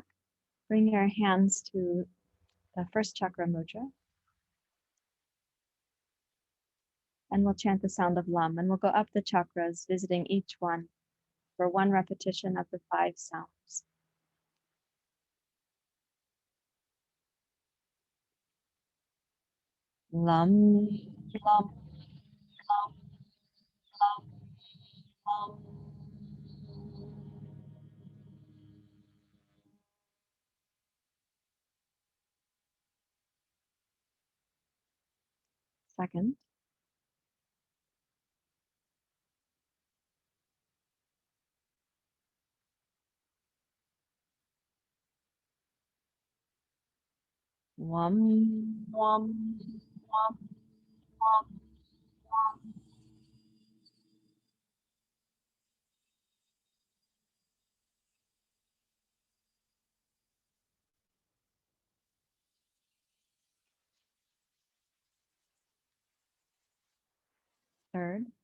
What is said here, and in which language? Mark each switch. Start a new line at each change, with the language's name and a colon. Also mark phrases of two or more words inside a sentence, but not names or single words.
English: Bring your hands to the first chakra mudra. And we'll chant the sound of Lam. And we'll go up the chakras, visiting each one for one repetition of the 5 sounds. Lam, Lam, Lam, Lam, Lam. Second. Wam, wam, wam, wam, wam. Third.